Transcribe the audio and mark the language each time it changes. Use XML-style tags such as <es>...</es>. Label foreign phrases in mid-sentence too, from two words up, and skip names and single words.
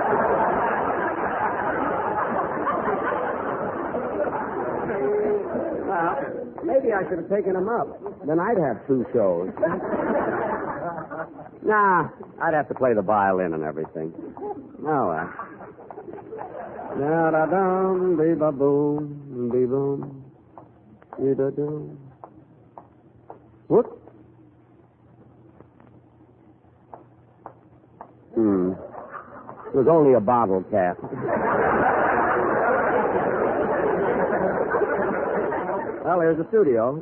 <en>Well, maybe I should have taken him up. Then I'd have 2 shows. Nah, I'd have to play the violin and everything. No, da-da-dum, dee-ba-boom, dee-boom, dee-da-dum. What? It was only a bottle cap. Well, here's the studio.</en>